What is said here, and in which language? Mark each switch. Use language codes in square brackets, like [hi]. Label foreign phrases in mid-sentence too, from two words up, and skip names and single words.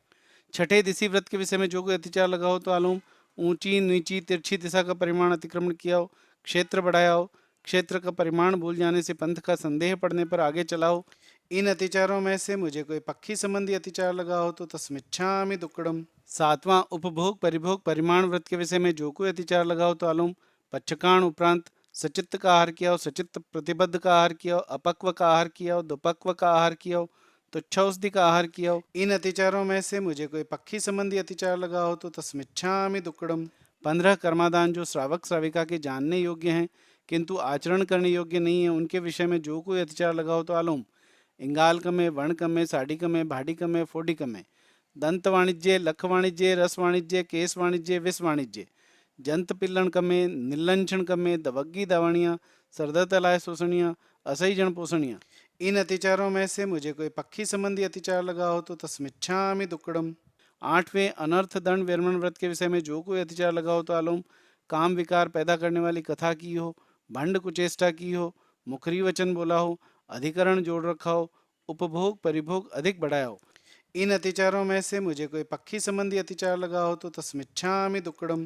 [hi] छठे दिशि व्रत के विषय में जो कोई अतिचार लगा हो तो आलोम। ऊंची नीची तिरछी दिशा का परिमाण अतिक्रमण किया हो, क्षेत्र बढ़ाया हो, क्षेत्र का परिमाण भूल जाने से पंथ का संदेह पड़ने पर आगे चला हो, इन अतिचारों में से मुझे कोई पक्षी संबंधी अतिचार लगा हो तो [pra] तस्मिच्छामि दुक्कडम। [hi] सातवां उपभोग परिभोग परिमाण व्रत के विषय में जो कोई अतिचार लगा हो तो आलोम। पच्छकाण उपरांत सचित्त का आहार किया हो, सचित्त प्रतिबद्ध का आहार किया हो, अपक्व का आहार किया हो, दुपक्व का आहार किया हो, तुच्छौषधि का आहार किया हो, इन अतिचारों में से मुझे कोई पक्षी संबंधी अतिचार लगा हो तो [pra] तस्मिच्छामि दुक्कडम। [hi] 15 कर्मादान जो श्रावक श्राविका के जानने योग्य हैं किंतु आचरण करने योग्य नहीं है, उनके विषय में जो कोई अतिचार लगा हो तो आलोम। इंगालकम में, वर्णकम में, साडिकम में, भाडिकम में, फोडिकम में, [pra] दंत वाणिज्य, लख वाणिज्य, रस वाणिज्य, केस वाणिज्य, विष वाणिज्य, जंत पिल्लन कमे, निलंचन कमे, दवग्गी दावणियाँ, सरदतलाय शोषणियाँ, असही जन पोषणियाँ, [hi] इन अतिचारों में से मुझे कोई पक्षी संबंधी अतिचार लगा हो तो [pra] तस्मिच्छामि दुक्कडम। [hi] आठवें अनर्थ दंड विरमण व्रत के विषय में जो कोई अतिचार लगा हो तो आलोम। काम विकार पैदा करने वाली कथा की हो, भंड कुचेष्टा की हो, मुखरी वचन बोला हो, अधिकरण जोड़ रखा हो, उपभोग परिभोग अधिक बढ़ाया हो, इन अतिचारों में से मुझे कोई पक्षी संबंधी अतिचार लगा हो तो [pra] तस्मिच्छामि दुक्कडम।